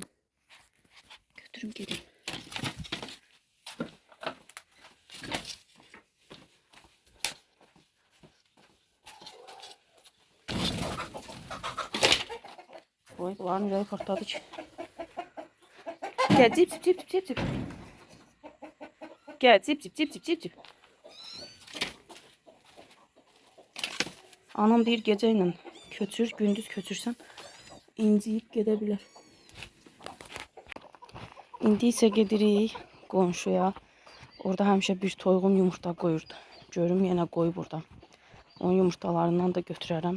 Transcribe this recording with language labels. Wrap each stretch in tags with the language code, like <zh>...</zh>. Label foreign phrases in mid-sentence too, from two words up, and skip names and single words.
<az>Götürüm gedim. Oy, bunların ürəyi partladı ki. Gəl, cip, cip, cip, cip, cip. Gəl, cip, cip, cip, cip, cip, cip. Anam deyir gecə ilə köçür, gündüz köçürsən inciyib gedə bilər. İndi isə gedirik qonşuya. Orada həmişə bir toyuğun yumurta qoyurdu. Görüm yenə qoyub burada. Onun yumurtalarından da götürərəm.</az>